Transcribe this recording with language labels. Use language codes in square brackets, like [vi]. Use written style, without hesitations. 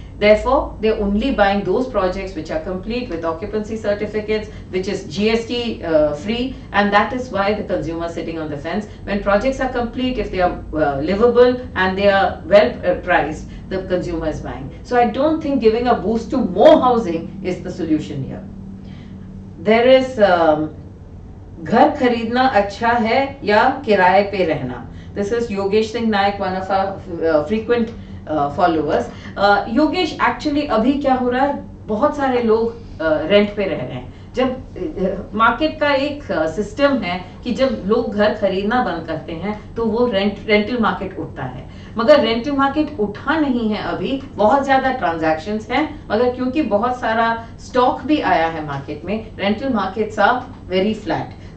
[en] Therefore, they're only buying those projects which are complete with occupancy certificates, which is GST free, and that is why the consumer is sitting on the fence. When projects are complete, if they are livable and they are well priced, the consumer is buying. So I don't think giving a boost to more housing is the solution here. There is [hi] घर खरीदना अच्छा है या किराए पे रहना. [en] This is Yogesh Singh Naik, one of our frequent followers. [hi] Yogesh, actually अभी क्या हो रहा है, बहुत सारे लोग रेंट पे रह रहे हैं. जब मार्केट का एक सिस्टम है कि जब लोग घर खरीदना बंद करते हैं तो वो रेंटल मार्केट उठता है, मगर रेंटल मार्केट उठा नहीं है अभी. बहुत ज्यादा ट्रांजैक्शंस हैं, मगर क्योंकि बहुत सारा स्टॉक भी आया है मार्केट में, [en] Rental markets are very flat.